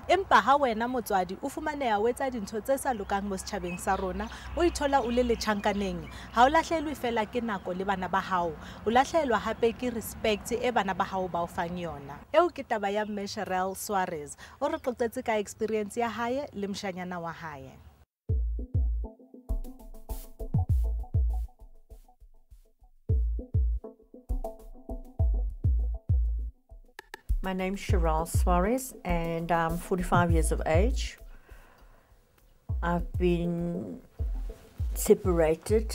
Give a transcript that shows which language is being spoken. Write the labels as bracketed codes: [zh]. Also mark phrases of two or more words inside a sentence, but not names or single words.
[st] Empa ha wena motswadi o fumaneha o etsa dintho tse sa lokang mo setjhabeng sa rona, o ithola o le letjhankaneng, ha o lahlehelwe fela ke nako le bana ba hao, o lahlehelwa hape ke respect e bana ba hao ba o fang yona. Eo ke taba ya mme Cheryl Suarez o re qoqetse ka experience ya hae le moshanyana wa hae. [en] My name's Cheryl Suarez and I'm 45 years of age. I've been separated.